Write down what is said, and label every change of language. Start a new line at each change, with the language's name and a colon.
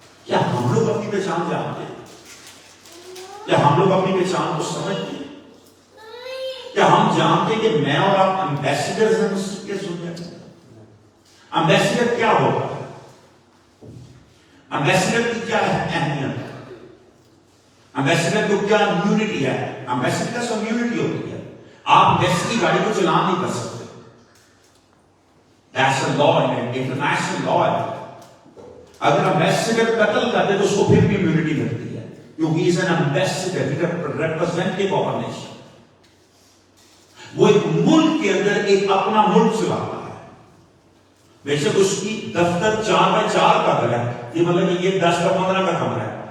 Urdu: کیا ہم لوگ اپنی پہچان جانتے ہیں؟ کیا ہم لوگ اپنی پہچان کو سمجھتے ہیں؟ کیا ہم جانتے ہیں کہ میں اور آپ امبیسیڈرز ہیں مسیح کے دنیا میں؟ امبیسیڈر کیا ہوتا ہے؟ امبیسیڈر کی کیا اہمیت ہے؟ امبیسیڈر کو کیا امیونٹی ہے؟ امبیسیڈر سے امیونٹی ہوتی ہے. آپ ویسے کی گاڑی کو چلان نہیں کر سکتے.
English: That's a law, international law ہے.
Urdu: اگر امبیسیڈر قتل کرتے تو اس کو پھر بھی امیونٹی ملتی ہے, کیونکہ
English: he is an ambassador, he is a representative of a nation.
Urdu: وہ ایک ملک کے اندر ایک اپنا ملک چلاتا ہے. بے شک اس کی دفتر 4x4 کا گھر ہے, یہ مطلب کہ یہ 10x15 کا کمرہ ہے.